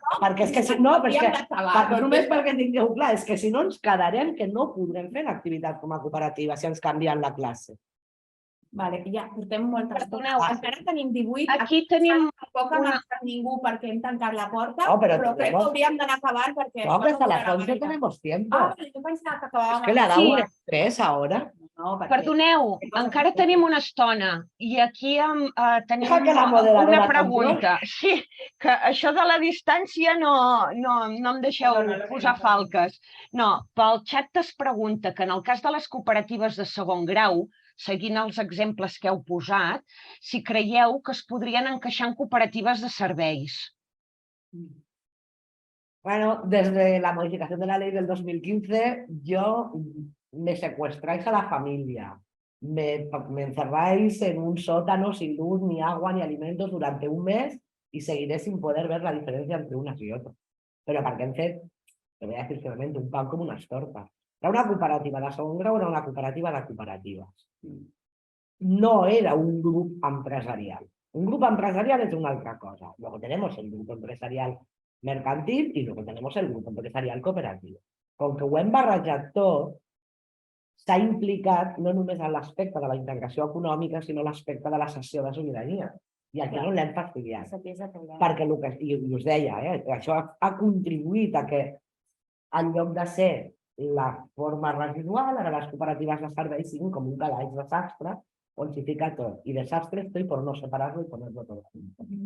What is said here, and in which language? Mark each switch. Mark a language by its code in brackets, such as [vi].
[ca] perquè és que si no, només perquè tingueu clar, és que si no ens quedarem que no podrem fer l'activitat com a cooperativa si ens canvien la classe. Vale, ja portem molta estona. Encara tenim 18. Aquí tenim... Tampoc ha marxat ningú perquè hem tancat la porta, No, però crec que hauríem d'anar acabant perquè... [es] No, que hasta las 11 tenemos tiempo. [ca] Ah, jo pensava que acabàvem... [es] Es que le ha dado un estrés ahora. [ca] No, Perdoneu, encara tenim una estona i aquí tenim una pregunta. Sí, que això de la distància no em deixeu posar falques. No, pel xat es pregunta que en el cas de les cooperatives de segon grau, seguint els exemples que heu posat, si creieu que es podrien encaixar en cooperatives de serveis. [es] Bueno, desde la modificación de la ley del 2015, yo me secuestráis a la familia, me encerráis en un sótano sin luz, ni agua, ni alimentos durante un mes y seguiré sin poder ver la diferencia entre unas y otras. [ca] Pero perquè hem fet, [es] te voy a decir sinceramente, [ca] un pan com unes tortes. Era una cooperativa de segon grau, era una cooperativa de cooperatives. No era un grup empresarial. Un grup empresarial es una altra cosa. [es] Luego tenemos el grupo empresarial mercantil y luego tenemos el grupo empresarial cooperativo. [ca] Com que ho hem barrejat tot, s'ha implicat no només en l'aspecte de la integració econòmica, sinó l'aspecte de la cessió de sobirania. I aquí no l'hem fastidiat. Perquè, i us deia, això ha contribuït a que, en lloc de ser la forma residual, ara les cooperatives de serveis siguin com un calaix de sastre on s'hi fica tot. I de sastre [es] estoy por no separarlo y ponerlo todo junto.